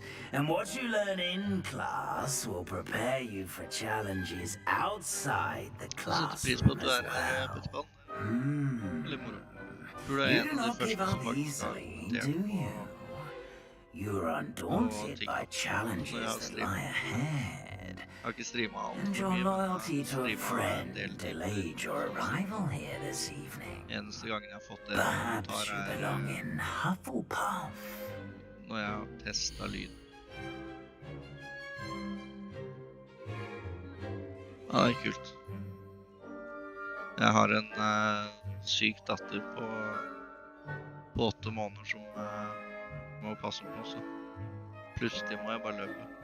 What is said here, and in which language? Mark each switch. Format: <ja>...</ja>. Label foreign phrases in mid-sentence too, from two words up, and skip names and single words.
<en>And what you learn in class will prepare you for challenges outside the classroom as well.</en> <no>Eller moro. Tror det</no> <en>You</en> <no>en</no> <en>do</en> <no>av de</no> <en>not give</en> <no>første som</no> <en>up</en> <no>faktisk har</no> <en>easily,</en> <no>kommentert</no> <en>do</en> <no>på</no> <en>you? You're undaunted by challenges that lie ahead. And your loyalty to a friend delayed your arrival here this evening. Perhaps you belong in Hufflepuff.</en> <no>Når jeg har testet lyd. Ja, det er kult. Jeg har en syk datter på 8 måneder som må passe på, så plutselig må jeg bare løpe.</no>